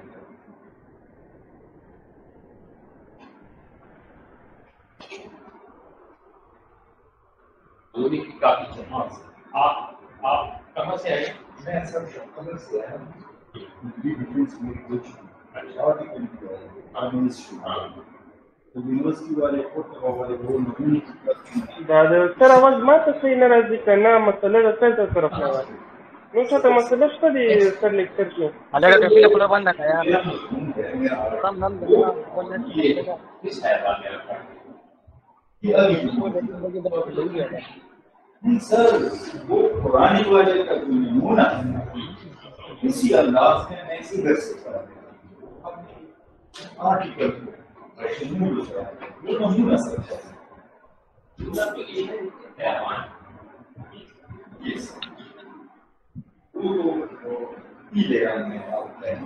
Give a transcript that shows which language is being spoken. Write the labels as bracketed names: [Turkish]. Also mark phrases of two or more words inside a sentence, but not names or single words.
[Urdu] آپ کہاں سے آئے؟ میں سر شکل سے آیا ہوں. یونیورسٹی والے [Pashto] سر اول ما ته صحیح نه راځي که نه مسله د سر طرف نه وایي نو څه ته مسله شته دي سر لیکچر کې هلکه ټپي خپله بنده کړه یار کم نم [Urdu] سر وہ پرانی والے کا جو نمونہ ہے اسی انداز میں میں اسی گھر سے کرا آرٹیکل وہ نمونہ سر پیلے رنگ میں آتا ہے.